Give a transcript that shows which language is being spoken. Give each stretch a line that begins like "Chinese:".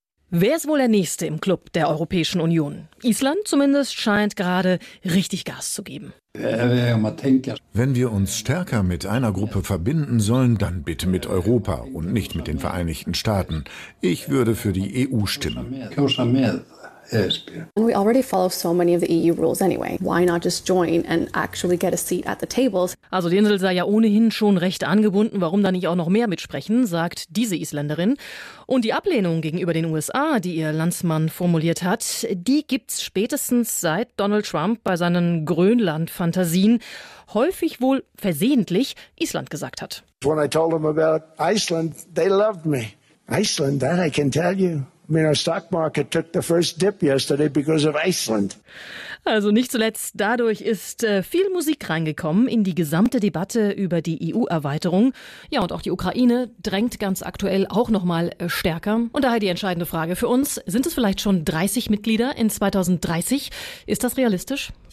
German: Wer ist wohl der Nächste im Club der Europäischen Union? Island zumindest scheint gerade richtig Gas zu geben. Wenn wir uns stärker mit einer Gruppe verbinden sollen, dann bitte mit Europa und nicht mit den Vereinigten Staaten. Ich würde für die EU stimmen.
English: Yes, Peter. And we already follow so many of the EU rules anyway. Why not just join and actually get a seat at the tables?
German: Also die Insel sei ja ohnehin schon recht angebunden. Warum dann nicht auch noch mehr mitsprechen, sagt diese Isländerin. Und die Ablehnung gegenüber den USA, die ihr Landsmann formuliert hat, die gibt's spätestens seit Donald Trump bei seinen Grönland-Fantasien häufig wohl versehentlich Island gesagt hat.
English: When I told them about Iceland, they loved me. Iceland, that I can tell you. I mean, our stock market took the first dip yesterday because of Iceland.
German: Also nicht zuletzt dadurch ist viel Musik reingekommen in die gesamte Debatte über die EU-Erweiterung. Ja, und auch die Ukraine drängt ganz aktuell auch nochmal stärker. Und daher die entscheidende Frage für uns: Sind es vielleicht schon 30 Mitglieder in 2030? Ist das realistisch?